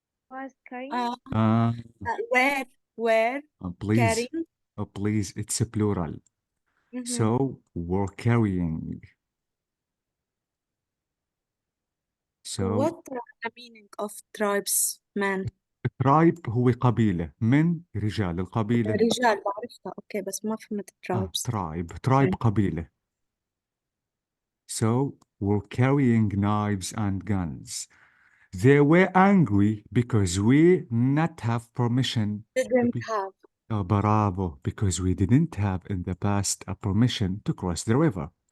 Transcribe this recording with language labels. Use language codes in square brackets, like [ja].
[en] Was carrying? Uh, Where please, carrying. please, it's a plural. So we're carrying. So What the meaning of tribesman? [ar] tribe هو قبيلة من رجال القبيلة. رجال بعرفها اوكي بس ما فهمت tribes. [en] tribe قبيلة. So we're carrying knives and guns. They were angry because we not have permission to Didn't be. have. Bravo, because we didn't have in the past a permission to cross the river.